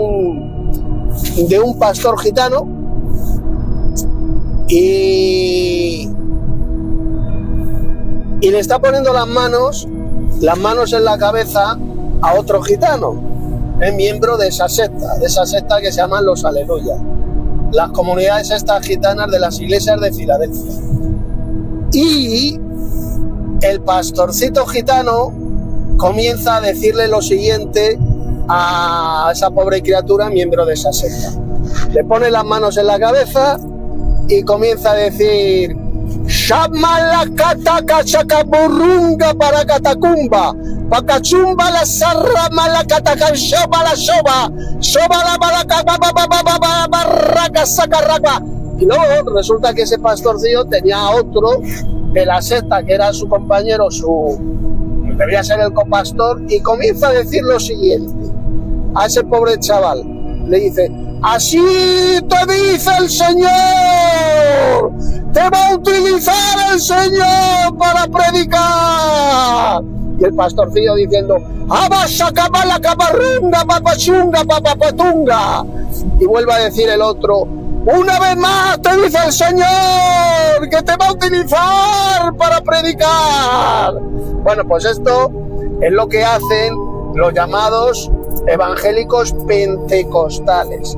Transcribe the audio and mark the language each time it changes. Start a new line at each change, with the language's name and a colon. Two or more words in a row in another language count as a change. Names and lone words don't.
Spanish: un pastor gitano y le está poniendo las manos en la cabeza a otro gitano, miembro de esa secta que se llaman los Aleluya, las comunidades estas gitanas de las iglesias de Filadelfia. Y el pastorcito gitano comienza a decirle lo siguiente a esa pobre criatura, miembro de esa secta. Le pone las manos en la cabeza y comienza a decir: Shamala kataka chakaburunga para catacumba, pakachumba la sarra mala kataka shoba la shoba, shoba la malaca barraca sacarraca. Y luego resulta que ese pastorcillo tenía otro de la secta que era su compañero, debía ser el copastor, y comienza a decir lo siguiente a ese pobre chaval. Le dice: así te dice el Señor, te va a utilizar el Señor para predicar. Y el pastorcillo diciendo: abasacabala cabarrunga papachunga papapatunga. Y vuelve a decir el otro: una vez más te dice el Señor que te va a utilizar para predicar. Bueno, pues esto es lo que hacen los llamados evangélicos pentecostales.